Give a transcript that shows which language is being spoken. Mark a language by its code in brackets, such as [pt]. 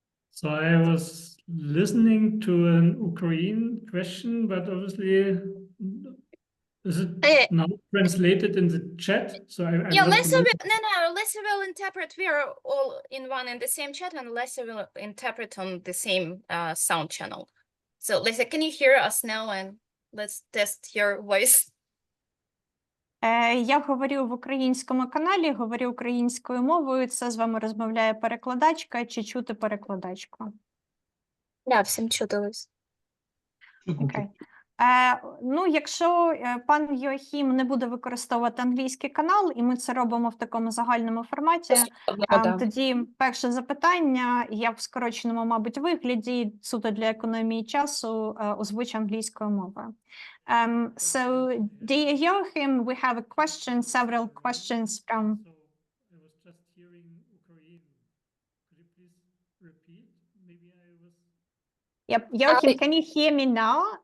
[en] So I was listening to an Ukraine question, but obviously, is it now translated in the chat? So I'm Yeah, not Lisa familiar. Lisa will interpret. We are all in one and the same chat, and Lisa will interpret on the same sound channel. So Lisa, can you hear us now? And let's test your voice. [uk] Я говорю в українському каналі, говорю українською мовою. Це з вами розмовляє перекладачка. Чи чути перекладачку? Да, всім чудилось. Окей. Ну, якщо пан Йоахім не буде використовувати англійський канал, і ми це робимо в такому загальному форматі, тоді перше запитання я в скороченому, мабуть, вигляді, суто для економії часу, озвучу англійською мовою. [en] So, dear Joachim, we have a question, several questions from... So I was just hearing Ukraine. Could you please repeat? Maybe I was... Yep, Joachim, can you hear me now?